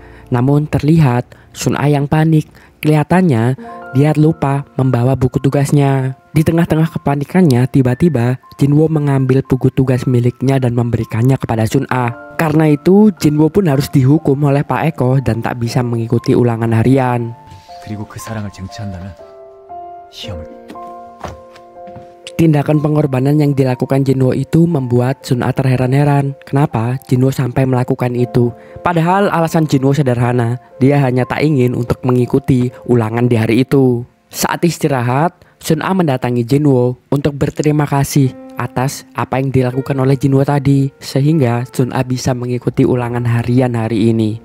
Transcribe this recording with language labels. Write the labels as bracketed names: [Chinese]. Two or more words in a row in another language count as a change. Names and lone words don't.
[Indonesian] Namun terlihat Sun A yang panik. Kelihatannya dia lupa membawa buku tugasnya. Di tengah-tengah kepanikannya, tiba-tiba Jinwo mengambil buku tugas miliknya dan memberikannya kepada Sun A. Karena itu, Jinwo pun harus dihukum oleh Pak Eko dan tak bisa mengikuti ulangan harian. [Korean] 그리고 그 사랑을 쟁취한다면 시험을. [Indonesian] Tindakan pengorbanan yang dilakukan Jinwo itu membuat Sun A terheran-heran. Kenapa Jinwo sampai melakukan itu? Padahal alasan Jinwo sederhana, dia hanya tak ingin untuk mengikuti ulangan di hari itu. Saat istirahat, Sun A mendatangi Jinwo untuk berterima kasih atas apa yang dilakukan oleh Jinwo tadi, sehingga Sun A bisa mengikuti ulangan harian hari ini.